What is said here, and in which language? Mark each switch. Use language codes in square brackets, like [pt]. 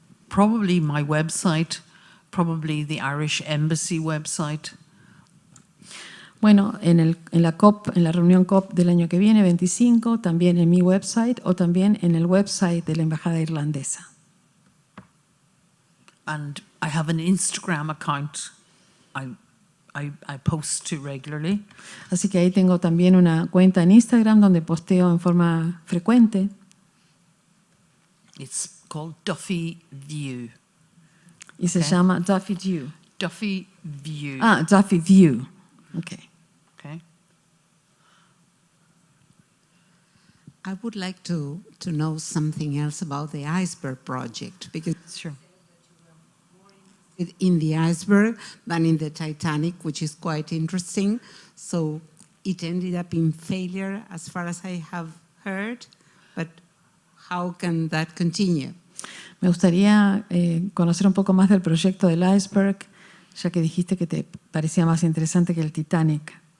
[en] Probably my website, probably the Irish Embassy website. [es] Bueno, en la COP, en la reunión COP del año que viene, 25, también en mi website o también en el website de la Embajada Irlandesa. [en] And I have an Instagram account I post to regularly. [es] Así que ahí tengo también una cuenta en Instagram donde posteo en forma frecuente. [en] It's called Duffy View. [es] Y se llama Duffy View. [en] Duffy View. Ah, Duffy View. Okay. Okay. I would like to know something else about the iceberg project, because Sure. in the iceberg than in the Titanic, which is quite interesting. So it ended up in failure as far as I have heard, but how can that continue? [es] Me gustaría conocer un poco más del proyecto del iceberg, ya que dijiste que te parecía más interesante que el Titanic.